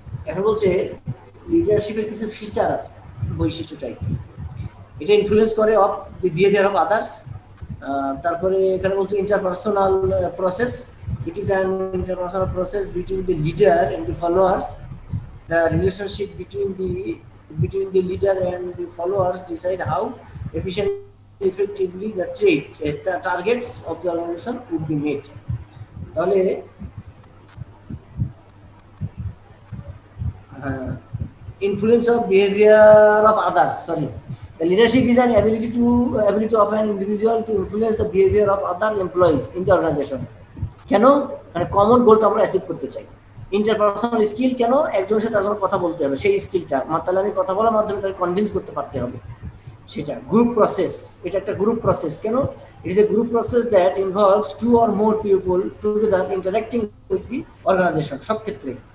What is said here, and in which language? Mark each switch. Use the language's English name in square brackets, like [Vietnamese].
[Bangla] এখন বলছে লিডারশিপের কিছু ফিচার আছে, বৈশিষ্ট্য টাইপ, এটা ইনফ্লুয়েন্স করে [English] Of the behaviour of others. [Bangla] তারপরে এখানে বলছে [English] Interpersonal process, it is an interpersonal process between the leader and the followers. The relationship between the leader and the followers decide how efficiently, effectively the targets of the organization would be met. [Bangla] তাহলে [English] influence of behavior of others. Sorry, the leadership is an ability of an individual to influence the behavior of other employees in the organization. [Bangla] কেন? মানে common গোলটা আমরা achieve করতে চাই। Interpersonal skill কেন? একজনের সাথে একজনের কথা বলতে হবে, সেই স্কিলটা তাহলে আমি কথা বলার মাধ্যমে তাকে কনভিন্স করতে পারতে হবে সেটা। [English] group process, [Bangla] এটা একটা গ্রুপ প্রসেস। কেন? [English] it is a group process that involves 2 or more people together interacting with the organization, [Bangla] সব ক্ষেত্রে।